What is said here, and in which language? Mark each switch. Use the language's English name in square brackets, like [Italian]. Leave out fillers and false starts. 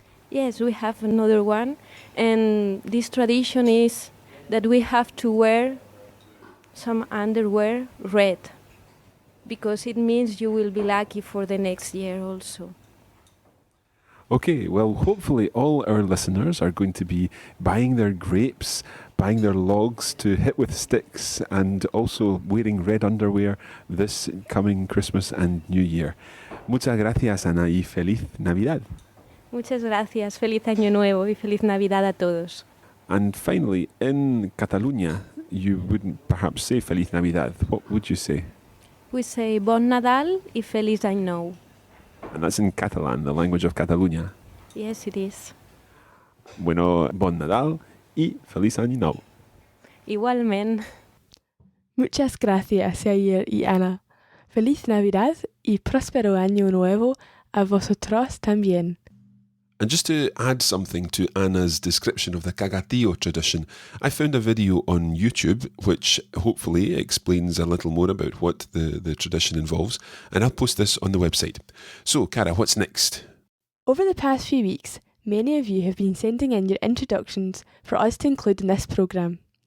[English] Yes, we have another one, and this tradition is that we have to wear some underwear red, because it means you will be lucky for the next year also. Okay, well, hopefully all our listeners are going to be buying their grapes, buying their logs to hit with sticks, and also wearing red underwear this coming Christmas and New Year. [Spanish] Muchas gracias, Ana, y feliz Navidad. Muchas gracias, feliz Año Nuevo y feliz Navidad a todos. [English] And finally, in Catalunya, you wouldn't perhaps say [Spanish] Feliz Navidad. [English] What would you say? We say [Catalan] Bon Nadal y Feliz Any Nou. [English] And that's in Catalan, the language of Catalunya. Yes, it is. [Spanish] Bueno, [Catalan] Bon Nadal [Spanish] y Feliz Año Nou. Igualmente. Muchas gracias, Yair y Ana. Feliz Navidad y próspero Año Nuevo a vosotros también. [English] And just to add something to Anna's description of the cagatío tradition, I found a video on YouTube which hopefully explains a little more about what the tradition involves, and I'll post this on the website. So, Cara, what's next? Over the past few weeks, many of you have been sending in your introductions for us to include in this programme.